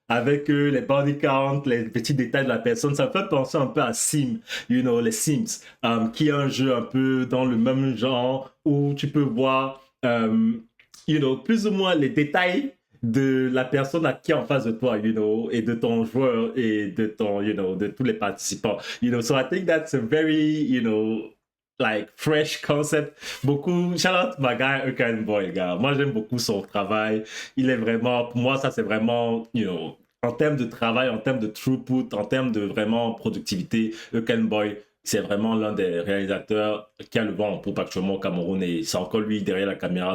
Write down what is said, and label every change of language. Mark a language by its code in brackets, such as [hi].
[fr] avec les body count, les petits détails de la personne. Ça me fait penser un peu à Sim, les Sims, qui est un jeu un peu dans le même genre où tu peux voir, plus ou moins les détails de la personne à qui est en face de toi, et de ton joueur et de ton, de tous les participants. [en] So I think that's a very, like fresh concept. [fr] Beaucoup, [en] shout out my guy, [fr] Urkan Boy, gars. Moi, j'aime beaucoup son travail. Il est vraiment, pour moi, ça, c'est vraiment, en termes de travail, en termes de throughput, en termes de vraiment productivité, Urkan Boy, c'est vraiment l'un des réalisateurs qui a le vent en poupe actuellement au Cameroun et c'est encore lui derrière la caméra.